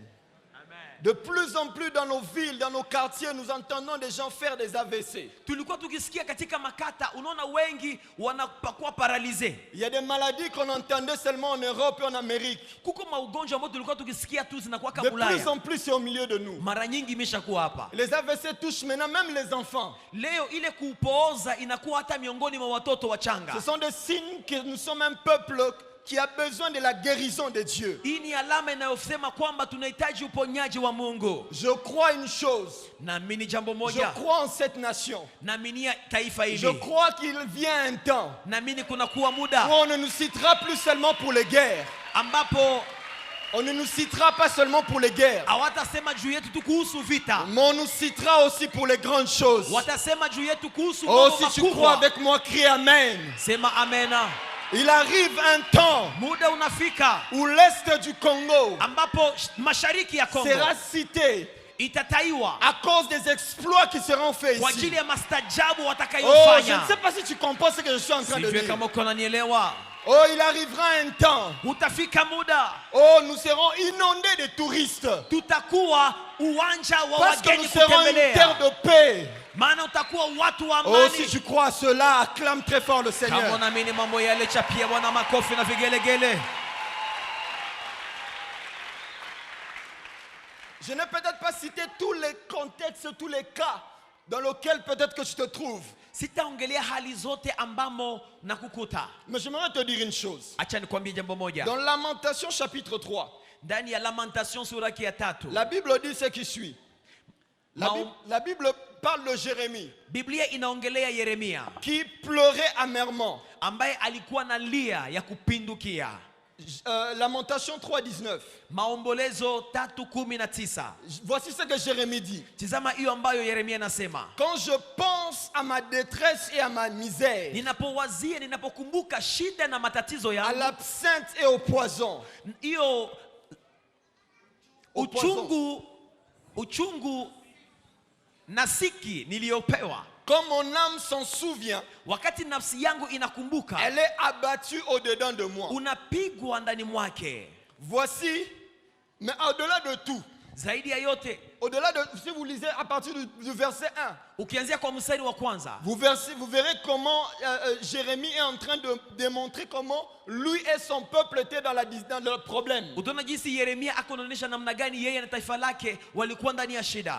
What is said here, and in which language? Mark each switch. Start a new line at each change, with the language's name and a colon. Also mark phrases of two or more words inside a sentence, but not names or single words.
French: De plus en plus dans nos villes, dans nos quartiers, nous entendons des gens faire des AVC.
Swahili: Tulikuwa tukisikia katika makata, unaona wengi wanapakuwa paralize.
French: Il y a des maladies qu'on entendait seulement en Europe et en Amérique.
Swahili: Kuko maugonjwa ambayo tulikuwa tukisikia tu zinakuwa
French: De
Swahili: kama
French: plus
Swahili: Ulaya.
French: en plus, c'est au milieu de nous.
Swahili: Mara nyingi imeshakuwa hapa.
French: Les AVC touchent maintenant même les enfants.
Swahili: Leo ile kupooza inakuwa hata miongoni mwa watoto wachanga.
French: Ce sont des signes que nous sommes un peuple qui a besoin de la guérison de Dieu.
Swahili: Hii ni alama inayosema kwamba tunahitaji uponyaji wa Mungu.
French: Je crois une chose.
Swahili: Naamini jambo
French: Je
Swahili: moja.
French: crois en cette nation.
Swahili: Naaminia taifa
French: Je
Swahili: hili.
French: crois qu'il vient un temps
Swahili: Naamini kuna kuwa
French: où
Swahili: muda
French: on ne nous citera plus seulement pour les guerres.
Swahili: ambapo
French: On ne nous citera pas seulement pour les guerres,
Swahili: hawatasema juu yetu tu kuhusu vita.
French: mais on nous citera aussi pour les grandes choses.
Swahili: Watasema juu yetu kuhusu
French: Oh,
Swahili: mambo
French: si tu crois
Swahili: makubwa.
French: avec moi, crie Amen.
Swahili: Sema amena.
French: Il arrive un temps
Swahili: Muda unafika
French: où l'Est du Congo
Swahili: ambapo mashariki ya Kongo
French: sera cité
Swahili: itataiwa
French: à cause des exploits qui seront faits
Swahili: kwa
French: ici.
Swahili: ajili ya mastajabu
French: Oh, je ne
Swahili: watakayofanya.
French: sais pas si tu comprends ce que je suis en train de
Swahili: Sijui
French: dire.
Swahili: kama uko unanielewa.
French: Oh, il arrivera un temps.
Swahili: Utafika muda
French: Oh, nous serons inondés de touristes.
Swahili: tutakuwa uwanja wa
French: Parce que nous
Swahili: wageni
French: serons une terre
Swahili: kutembelea.
French: de paix.
Swahili: Maana utakuwa watu wa
French: Oh, si
Swahili: amani.
French: tu crois à cela, acclame très fort le
Swahili: Kama
French: Seigneur.
Swahili: unaamini mambo yale, chapia Bwana makofi na vigelegele.
French: Je n'ai peut-être pas cité tous les contextes, tous les cas dans lesquels peut-être que tu te trouves.
Swahili: Sitaongelea hali zote ambamo nakukuta.
French: Mais j'aimerais te dire une chose.
Swahili: Acha nikwambie jambo moja.
French: Dans Lamentation chapitre 3,
Swahili: Ndani ya Lamentation sura ya 3,
French: la Bible dit ce qui suit. La Bible parle de Jérémie
Swahili: Biblia inaongelea Yeremia
French: qui pleurait amèrement.
Swahili: ambaye alikuwa na lia ya kupindukia.
French: Lamentation 3:19.
Swahili: Maombolezo 3:19.
French: Voici ce que Jérémie dit.
Swahili: Tizama hiyo ambayo Yeremia anasema.
French: Quand je pense à ma détresse et à ma misère,
Swahili: Ninapowazia, ninapokumbuka shida na matatizo
French: à
Swahili: yangu,
French: l'absinthe et au poison,
Swahili: hiyo
French: Au
Swahili: uchungu na siki niliyopewa,
French: quand mon âme s'en souvient,
Swahili: wakati nafsi yangu inakumbuka,
French: elle est abattue au-dedans de moi.
Swahili: unapigwa ndani mwake.
French: Voici, mais au-delà de tout,
Swahili: Zaidi ya yote,
French: au-delà de, si vous lisez à partir du verset 1,
Swahili: ukianzia kwa mstari wa kwanza,
French: vous verrez comment Jérémie est en train de démontrer comment lui et son peuple étaient dans le problème.
Swahili: utaona jinsi Yeremia akonaonyesha namna gani yeye na taifa lake walikuwa ndani ya shida.